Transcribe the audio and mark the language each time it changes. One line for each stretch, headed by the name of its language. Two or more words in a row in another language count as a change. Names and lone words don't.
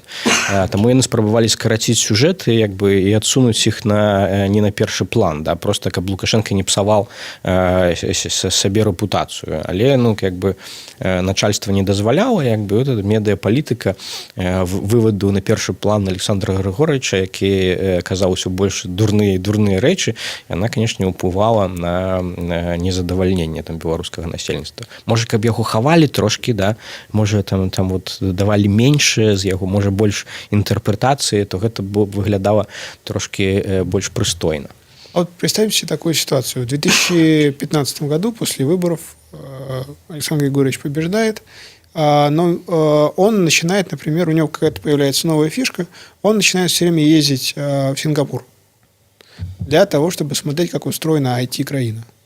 Belarusian: Таму яны спрабавалі скараціць сюжэты як бы і адсунуць іх не на першы план, да, просто каб Лукашенка не псаваў сабе рэпутацыю, але ну як бы начальство не дазваляла, як бы вот медыапалітыка вываду на першы план Александра Григоровича, які казаў усё больш дурныя рэчы, яна, канешне, ўплывала на незадавальненне там беларускага насельніцтва. Можа, каб яго хавалі трошкі, да, можа там вот давалі менш з яго, можа больш інтэрпрэтацыі, то гэта выглядала трошки больш прыстойна.
Russian: А вот представьте себе такую ситуацию. В 2015 году после выборов Александр Григорьевич побеждает, но он начинает, например, у него какая-то появляется новая фишка, он начинает все время ездить в Сингапур для того, чтобы смотреть, как устроена IT-краина.